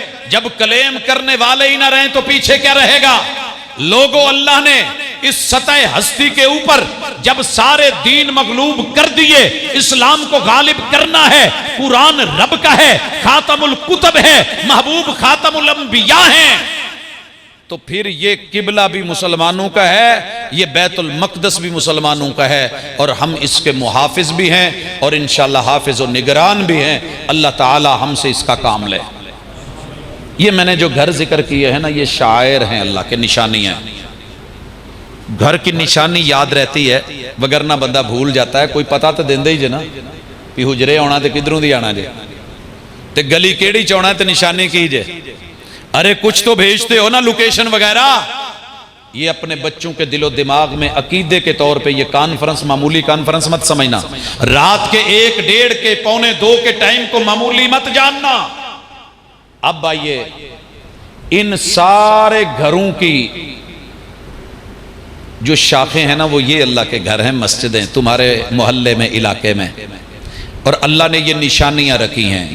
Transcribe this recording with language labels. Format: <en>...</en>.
<ur>جب کلیم کرنے والے ہی نہ رہیں تو پیچھے کیا رہے گا؟ لوگوں, اللہ نے اس سطح ہستی کے اوپر جب سارے دین مغلوب کر دیے, اسلام کو غالب کرنا ہے, قرآن رب کا ہے, خاتم الکتب ہے, محبوب خاتم الانبیاء ہیں, تو پھر یہ قبلہ بھی مسلمانوں کا ہے, یہ بیت المقدس بھی مسلمانوں کا ہے, اور ہم اس کے محافظ بھی ہیں اور انشاءاللہ حافظ و نگران بھی ہیں. اللہ تعالی ہم سے اس کا کام لے. یہ میں نے جو گھر ذکر کیے ہیں نا, یہ شاعر ہیں, اللہ کے نشانیاں ہیں. گھر کی نشانی یاد رہتی ہے, وگرنہ بندہ بھول جاتا ہے.</ur> <pa>کوئی پتا تو دیندے ہی جے نا بھی حجرے آنا تے کدھروں دی آنا جے, تے گلی کیڑی چونا تے نشانی کی جے.</pa> <ur>ارے کچھ تو بھیجتے ہو نا لوکیشن وغیرہ. یہ اپنے بچوں کے دل و دماغ میں عقیدے کے طور پہ یہ کانفرنس معمولی کانفرنس مت سمجھنا. رات کے 1 1:30 کے 1:45 کے ٹائم کو معمولی مت جاننا. اب آئیے, ان سارے گھروں کی جو شاخیں ہیں نا وہ یہ اللہ کے گھر ہیں, مسجدیں تمہارے محلے میں, علاقے میں, اور اللہ نے یہ نشانیاں رکھی ہیں.</ur>